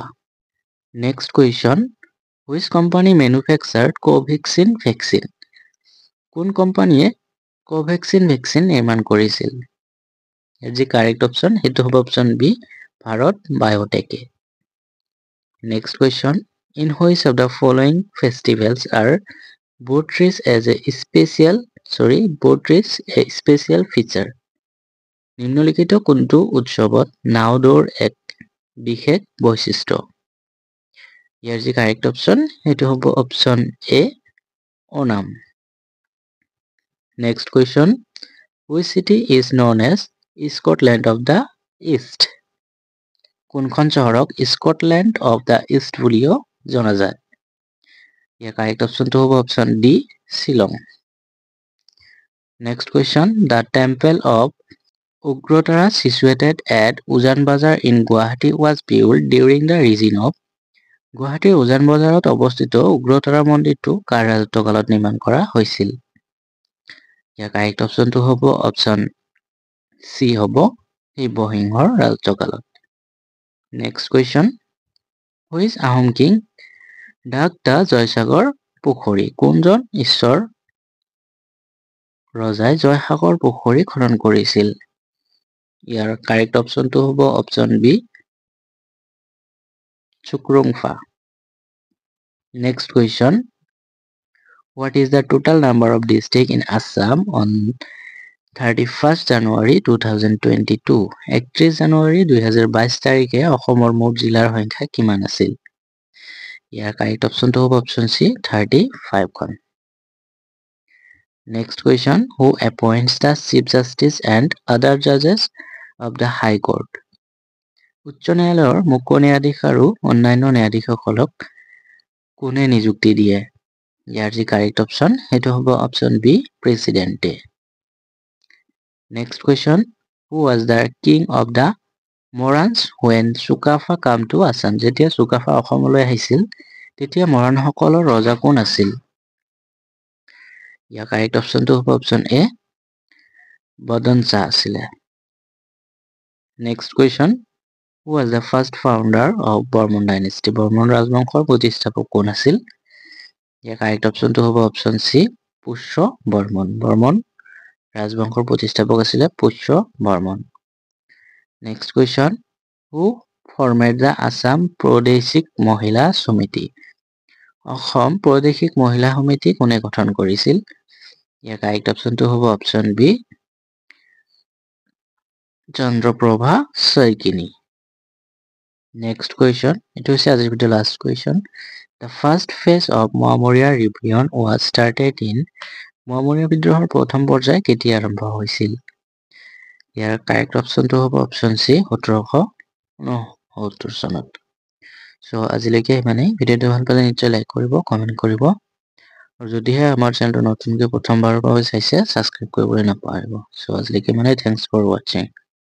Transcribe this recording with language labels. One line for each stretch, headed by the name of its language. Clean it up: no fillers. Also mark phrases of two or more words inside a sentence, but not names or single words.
English: Next question, which company manufactured Covaxin vaccine?
Assamese: কোন কোম্পানীয়ে কোভেক্সিন ভেকচিন নিৰ্মাণ কৰিছিল? ইয়াৰ যি
English: correct option
Assamese: সেইটো হ'ব
English: option B
Assamese: ভাৰত বায়'টেকে।
English: Next question, In which of the following festivals are boat race as a special feature?
Assamese: নিম্নলিখিত কোনটো উৎসৱত নাও দৌৰ এক বিশেষ বৈশিষ্ট্য? ইয়াৰ যি
English: correct option
Assamese: সেইটো হ'ব
English: option A
Assamese: ওনাম
English: next question which city is known as Scotland of the East
Assamese: কোনখন চহৰক
English: Scotland of the East
Assamese: বুলিও জনা যায় ইয়াৰ
English: correct optionটো
Assamese: হ'ব
English: option D
Assamese: শিলং নেক্সট
English: question the temple of Ugrotara situated at Ujan Bazar in Guwahati was built during the reign of
Assamese: গুৱাহাটীৰ উজান বজাৰত অৱস্থিত উগ্ৰতাৰা মন্দিৰটো কাৰ ৰাজত্বকালত নিৰ্মাণ কৰা হৈছিল ইয়াৰ
English: correct optionটো
Assamese: হ'ব
English: option C
Assamese: হ'ব শিৱসিংহৰ ৰাজত্বকালত
English: next question which Ahom king dug the
Assamese: জয়সাগৰ পুখুৰী কোনজন ঈশ্বৰ ৰজাই জয়সাগৰ পুখুৰী খনন কৰিছিল ইয়াৰ
English: correct optionটো
Assamese: হ'ব
English: option B
Assamese: চুক্ৰুংফা
English: next question what is the total number of districts in Assam on 31st January 2022
Assamese: 31 জানুৱাৰী 2022 তাৰিখে অসমৰ মুঠ জিলাৰ সংখ্যা কিমান আছিল ইয়াৰ
English: correct optionটো
Assamese: হ'ব
English: option C
Assamese: 35 খন
English: next question who appoints the chief justice and other judges of the high court
Assamese: উচ্চ ন্যায়ালয়ৰ মুখ্য ন্যায়াধীশ আৰু অন্যান্য ন্যায়াধীশসকলক কোনে নিযুক্তি দিয়ে ইয়াৰ যি
English: correct option
Assamese: সেইটো
English: হ'ব option B presidentে next question who was the king of the Morans when Sukafa came to Assam
Assamese: যেতিয়া সুকাফা অসমলৈ আহিছিল তেতিয়া মৰাণসকলৰ ৰজা কোন আছিল ইয়াৰ
English: correct optionটো
Assamese: হ'ব
English: option A
Assamese: বদন শাহ আছিল নেক্সট কুৱেশ্যন
English: who was the first founder of Bormon dynasty
Assamese: বৰ্মন ৰাজবংশৰ প্ৰতিষ্ঠাপক কোন আছিল ইয়াৰ
English: correct optionটো
Assamese: হ'ব
English: option C
Assamese: পুষ্য বৰ্মন বৰ্মন ৰাজবংশৰ প্ৰতিষ্ঠাপক আছিল পুষ্য বৰ্মন
English: next question who formed the Assam Pradeshik Mahila Samiti
Assamese: অসম প্ৰাদেশিক মহিলা সমিতি কোনে গঠন কৰিছিল ইয়াৰ
English: correct optionটো
Assamese: হ'ব
English: option B
Assamese: চন্দ্ৰপ্ৰভা শইকীনি
English: next question
Assamese: এটো হৈছে আজিৰ ভিডিঅ
English: last question The first phase of Maurya rebellion was started in
Assamese: Maurya বিদ্ৰোহৰ প্ৰথম পৰ্যায় কেতিয়া আৰম্ভ হৈছিল ইয়াৰ
English: correct optionটো
Assamese: হ'ব
English: option C
Assamese: 1769 চনত সো আজিলৈকে মানে ভিডিঅটো ভাল পালে নিশ্চয় লাইক কৰিব কমেন্ট কৰিব আৰু যদিহে আমাৰ চেনেলটো নতুনকৈ প্ৰথমবাৰৰ বাবে চাইছে সাবস্ক্ৰাইব কৰিবলৈ নাপাহৰিব সো আজিলৈকে মানে
English: thanks for watching